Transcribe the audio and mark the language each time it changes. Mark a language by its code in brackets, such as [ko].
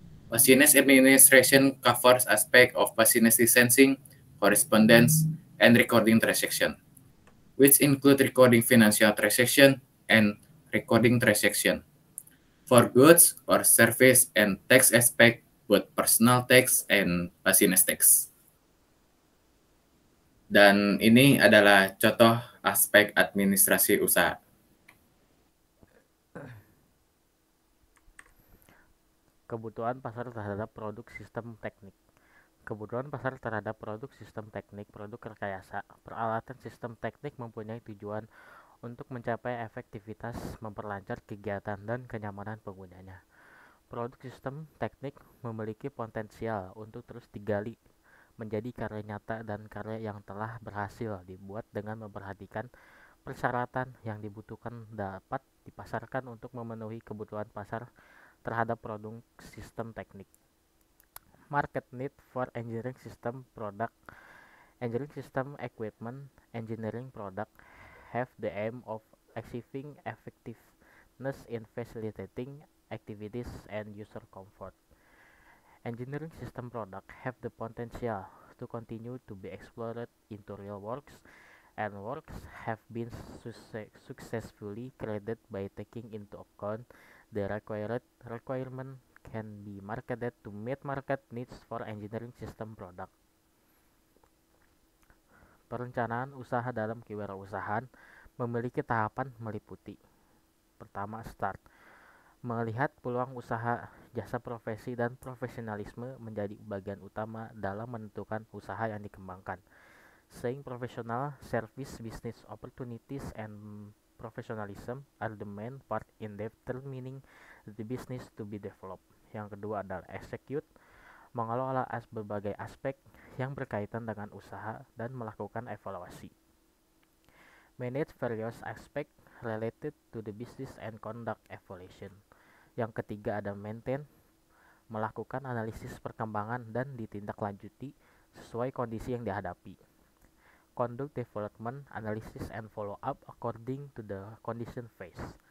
[en] Business administration covers aspect of business licensing, correspondence, and recording transaction, which include recording financial transaction and recording transaction for goods or service and tax aspect, both personal tax and business tax. [id] Dan ini adalah contoh aspek administrasi usaha. Kebutuhan pasar terhadap produk sistem teknik. Kebutuhan pasar terhadap produk sistem teknik, produk rekayasa, peralatan sistem teknik mempunyai tujuan untuk mencapai efektivitas, memperlancar kegiatan dan kenyamanan penggunanya. Produk sistem teknik memiliki potensial untuk terus digali menjadi karya nyata dan karya yang telah berhasil dibuat dengan memperhatikan persyaratan yang dibutuhkan dapat dipasarkan untuk memenuhi kebutuhan pasar terhadap produk sistem teknik. [en] Market need for engineering system product. Engineering system equipment engineering product have the aim of achieving effectiveness in facilitating activities and user comfort. Engineering system products have the potential to continue to be explored into real works, and works have been successfully created by taking into account the requirement can be marketed to meet market needs for engineering system product. [id] Perencanaan usaha dalam kewirausahaan memiliki tahapan meliputi: pertama, start. Melihat peluang usaha, jasa profesi, dan profesionalisme menjadi bagian utama dalam menentukan usaha yang dikembangkan. [en] Saying professional service business opportunities and professionalism are the main part in determining the business to be developed. [id] Yang kedua adalah execute, mengelola berbagai aspek yang berkaitan dengan usaha dan melakukan evaluasi. [en] Manage various aspects related to the business and conduct evaluation. [id] Yang ketiga ada maintain, melakukan analisis perkembangan dan ditindaklanjuti sesuai kondisi yang dihadapi. [en] Conduct development, analysis and follow up according to the condition phase.